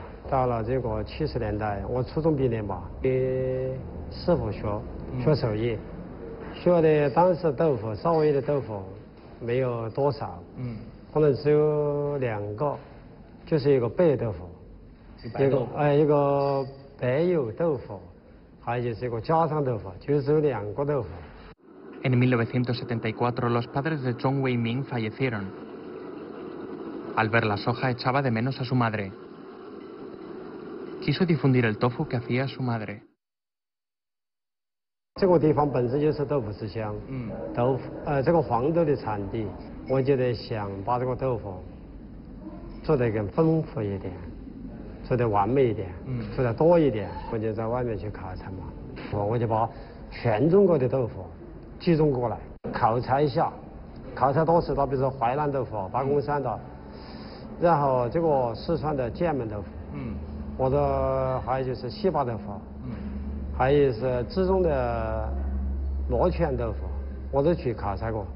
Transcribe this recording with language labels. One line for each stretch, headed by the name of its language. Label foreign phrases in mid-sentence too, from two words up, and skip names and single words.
Chinese: 到了这个70年代，我初中毕业嘛，给师傅学手艺，学的当时豆腐稍微的豆腐没有多少，可能只有2个，就是一个白豆腐，一个白油豆腐，还有就是一个家常豆腐，就只有2个豆腐。
Spanish: En 1974, los padres de Zhong Wei-ming fallecieron. Al ver la soja, echaba de menos a su madre. Quiso difundir el tofu que hacía su madre.
Chinese: 这个地方本身就是豆腐之乡，这个黄豆的产地，我觉得想把这个豆腐做得更丰富一点，做得完美一点，做得多一点，我就在外面去考察嘛，我就把全中国的豆腐集中过来考察一下，考察多次的，比如说淮南豆腐、八公山的，然后这个四川的剑门豆腐，我的还有就是西坝豆腐，还有是资中的罗泉豆腐，我都去考察过，